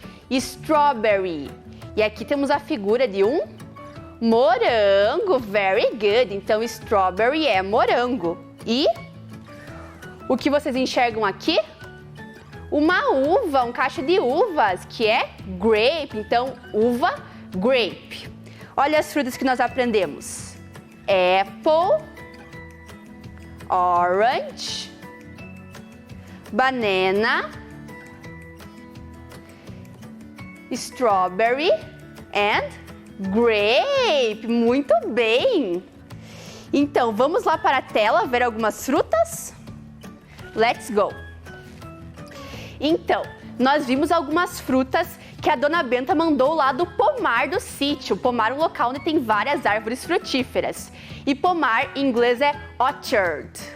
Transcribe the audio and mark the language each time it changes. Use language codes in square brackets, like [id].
[pt] Strawberry. E aqui temos a figura de um morango, [en] very good. [pt] Então, strawberry é morango. E o que vocês enxergam aqui? Uma uva, um cacho de uvas, que é grape. Então, uva, grape. Olha as frutas que nós aprendemos. [en] Apple, orange, banana, strawberry and grape. [pt] Muito bem! Então, vamos lá para a tela ver algumas frutas? [en] Let's go! [pt] Então, nós vimos algumas frutas que a dona Benta mandou lá do pomar do sítio. Pomar é um local onde tem várias árvores frutíferas. E pomar em inglês é orchard.